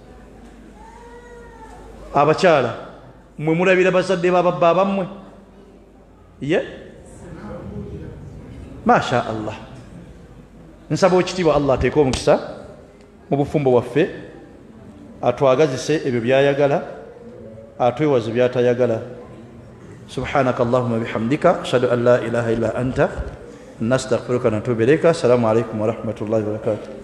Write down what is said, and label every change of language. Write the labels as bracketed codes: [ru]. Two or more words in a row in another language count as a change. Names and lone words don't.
[lg] Abakyala mwe mulabira bazadde bababba bammwe [ar] ما شاء الله. [lg] Nsaba ekitiibwa Allah ateeke omukisa mu bufumbo bwaffe atwagazise ebyo byayagala atwewaze byatayagala. [ar] سبحانك اللهم وبحمدك أشهد أن لا إله إلا أنت نستغفرك ونتوب إليك. السلام عليكم ورحمة الله وبركاته.